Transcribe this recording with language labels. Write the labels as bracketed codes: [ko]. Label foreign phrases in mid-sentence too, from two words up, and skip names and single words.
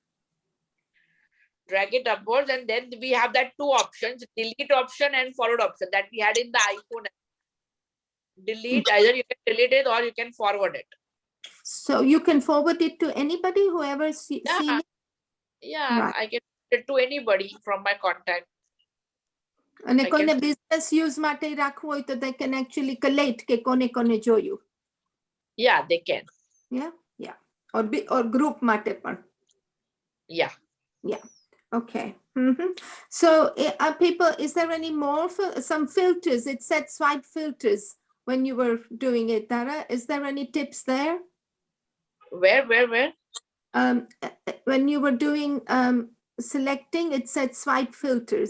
[en] Drag it upwards and then we have that 2 options, delete option and forward option that we had in the iPhone. Delete, either you can delete it or you can forward it. So you can forward it to anybody, whoever's seen it? Yeah, Right. I can send it to anybody from my contact. [gu] અને [en] I [gu] કોઈને [en] can- business use [gu] માટે રાખવું હોય તો [en] they can actually collate [gu] કે કોને કોને જોયું. [en] Yeah, they can. Yeah. Or group [gu] માટે પણ. [en] Yeah. Okay. So people, is there any more some filters? It said swipe filters when you were doing it, Tara. Is there any tips there? Where? When you were doing selecting, it said swipe filters.